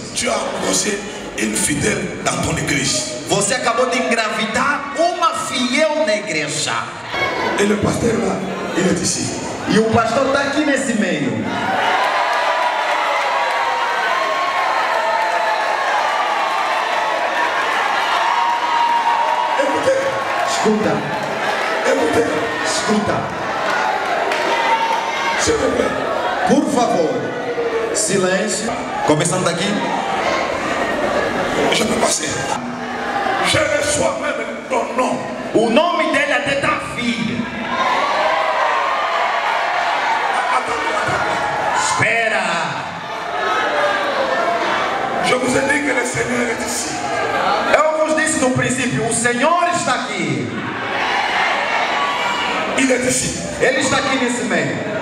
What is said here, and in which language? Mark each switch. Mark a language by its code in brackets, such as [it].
[fr] tu as engrossé une fidèle dans ton église. [pt] Você acabou de engravidar uma fiel na igreja. E o pastor lá, ele é ici. E o pastor está aqui nesse meio. Escuta. Por favor, silêncio. Começando daqui. [fr] Je peux passer. Je reçois même ton nom. [pt] O nome dele é de Davi. Espera. [fr] Je vous ai dit que le Seigneur est ici. [pt] Eu vos disse no princípio, o Senhor está aqui. [fr] Il est ici. [pt] Ele está aqui nesse meio.